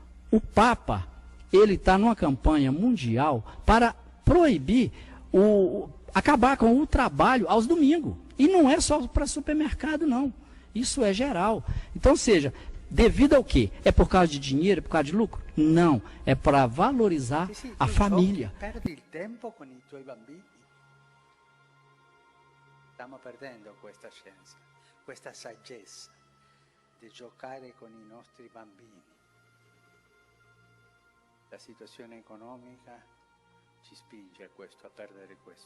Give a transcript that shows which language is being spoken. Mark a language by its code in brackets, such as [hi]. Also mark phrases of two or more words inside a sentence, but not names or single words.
[pt] O Papa, ele está numa campanha mundial para proibir, acabar com o trabalho aos domingos. E não é só para supermercado, não. Isso é geral. Então, seja, devido ao quê? É por causa de dinheiro, é por causa de lucro? Não. É para valorizar a família. [it] Perdi il tempo con i tuoi bambini. Stiamo perdendo questa scienza, questa saggezza di giocare con i nostri bambini. La situazione economica ci spinge a questo, a perdere questo.